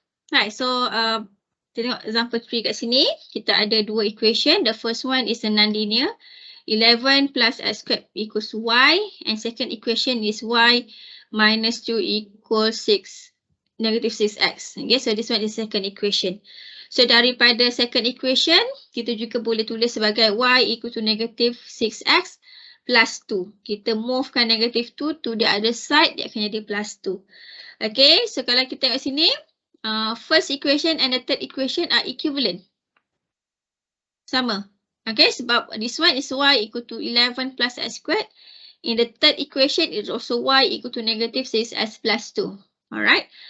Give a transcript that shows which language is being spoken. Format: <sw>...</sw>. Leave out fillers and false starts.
<ms>Right, so kita tengok example 3 kat sini. Kita ada dua equation.</ms> <en>The first one is a non-linear. 11 plus x squared equals y. And second equation is y minus 2 equals 6, negative 6x. Okay, so this one is second equation.</en> <ms>So daripada second equation, kita juga boleh tulis sebagai</ms> <en>y equal to negative 6x plus 2.</en> <ms>Kita movekan negative 2</ms> <en>to the other side,</en> <ms>dia akan jadi plus 2.</ms> <en>Okay, so</en> <ms>kalau kita tengok sini,</ms> <en>first equation and the third equation are equivalent.</en> <ms>Sama.</ms> <en>Okay,</en> <ms>sebab</ms> <en>this one is y equal to 11 plus x squared. In the third equation, it's also y equal to negative 6x plus 2. Alright.</en>